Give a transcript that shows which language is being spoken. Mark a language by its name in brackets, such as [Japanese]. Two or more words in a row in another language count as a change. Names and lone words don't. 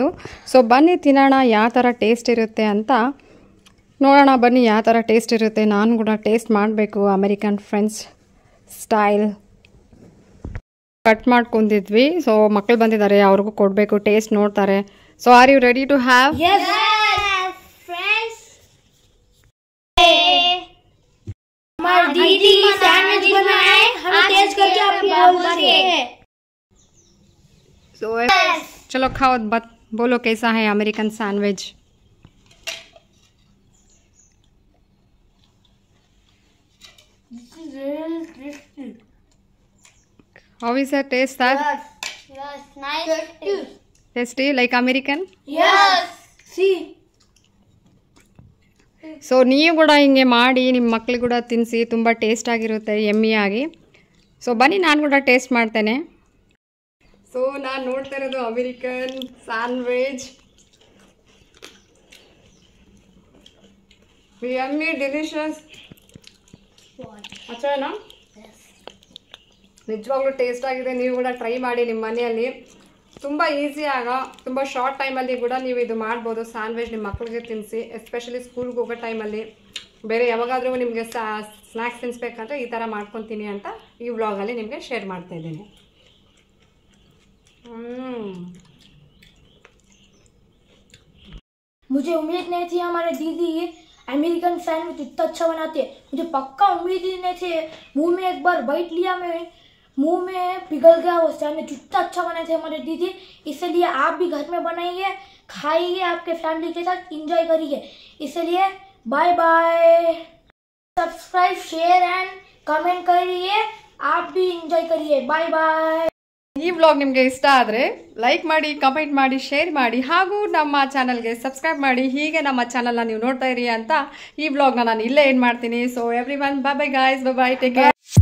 [Kannada] ಸೊ ಬನ್ನಿ ತಿನ್ನೋಣ ಯಾವ ಥರ ಟೇಸ್ಟ್ ಇರುತ್ತೆ ಅಂತ ನೋಡೋಣ. ಬನ್ನಿ ಯಾವ ಥರ ಟೇಸ್ಟ್ ಇರುತ್ತೆ. ನಾನು ಕೂಡ ಟೇಸ್ಟ್ ಮಾಡಬೇಕು. [English] American French style cut [Kannada] ಮಾಡ್ಕೊಂಡಿದ್ವಿ. ಸೊ ಮಕ್ಕಳು ಬಂದಿದ್ದಾರೆ, ಅವ್ರಿಗೂ ಕೊಡಬೇಕು, ಟೇಸ್ಟ್ ನೋಡ್ತಾರೆ. [English] ಸೊ are you ready to have? [Hindi] दीदी सैंडविच बनाए, हम टेस्ट करके आपको बोलेंगे. So चलो खाओ, बोलो कैसा है [English] American sandwich. This is really tasty. How is the taste that? Yes, nice. Tasty like American? Yes. See. [Kannada] ಸೊ ನೀವು ಕೂಡ ಹಿಂಗೆ ಮಾಡಿ ನಿಮ್ಮ ಮಕ್ಳಿಗೆ ಕೂಡ ತಿನ್ನಿಸಿ, ತುಂಬ ಟೇಸ್ಟ್ ಆಗಿರುತ್ತೆ, ಯಮ್ಮಿಯಾಗಿ. ಸೊ ಬನ್ನಿ ನಾನು ಕೂಡ ಟೇಸ್ಟ್ ಮಾಡ್ತೇನೆ. ಸೊ ನಾನು ನೋಡ್ತಾ ಇರೋದು [English] American sandwich. yummy, delicious. [Kannada] ಅಚ್ಚನಾ? ನಿಜವಾಗ್ಲೂ ಟೇಸ್ಟ್ ಆಗಿದೆ. ನೀವು ಕೂಡ ಟ್ರೈ ಮಾಡಿ ನಿಮ್ಮ ಮನೆಯಲ್ಲಿ. ತುಂಬ ಈಸಿಯಾಗ ತುಂಬ ಶಾರ್ಟ್ ಟೈಮಲ್ಲಿ ಕೂಡ ನೀವು ಇದು ಮಾಡ್ಬೋದು. ಸ್ಯಾಂಡ್ವಿಚ್ ನಿಮ್ಮ ಮಕ್ಕಳಿಗೆ ತಿನ್ನಿಸಿ, ಎಸ್ಪೆಷಲಿ ಸ್ಕೂಲ್ಗೆ ಹೋಗೋ ಟೈಮಲ್ಲಿ. ಬೇರೆ ಯಾವಾಗಾದರೂ ನಿಮಗೆ ಸ್ನ್ಯಾಕ್ಸ್ ತಿನ್ನಿಸ್ಬೇಕಂದ್ರೆ ಈ ಥರ ಮಾಡ್ಕೊತೀನಿ ಅಂತ ಈ ವ್ಲಾಗಲ್ಲಿ ನಿಮಗೆ ಶೇರ್ ಮಾಡ್ತಾ ಇದ್ದೀನಿ. [Hindi] मुझे उम्मीद नहीं थी हमारे दीदी [English] American sandwich [Hindi] इतना अच्छा बनाते हैं. मुझे पक्का उम्मीद ही नहीं थी. मुंह में एक बार बाइट लिया, मैं मुंह में पिघल गया वो सैंडविच. इतना अच्छा बनाए थे हमारे दीदी. इसलिए आप भी घर में बनाइए, खाइए, आपके फैमिली के साथ एंजॉय करिए. [English] इसलिए bye bye. subscribe, share and comment करिए. [Hindi] आप भी एंजॉय करिए. [English] bye bye. [Kannada] ಈ ವ್ಲಾಗ್ ನಿಮಗೆ ಇಷ್ಟ ಆದರೆ ಲೈಕ್ ಮಾಡಿ, ಕಮೆಂಟ್ ಮಾಡಿ, ಶೇರ್ ಮಾಡಿ, ಹಾಗೂ ನಮ್ಮ ಚಾನಲ್ಗೆ ಸಬ್ಸ್ಕ್ರೈಬ್ ಮಾಡಿ. ಹೀಗೆ ನಮ್ಮ ಚಾನಲ್ನ ನೀವು ನೋಡ್ತಾ ಇರಿ ಅಂತ ಈ ವ್ಲಾಗ್ನ ನಾನು ಇಲ್ಲೇ ಏನು ಮಾಡ್ತೀನಿ. [English] ಸೊ every one, bye bye guys, bye bye, take care.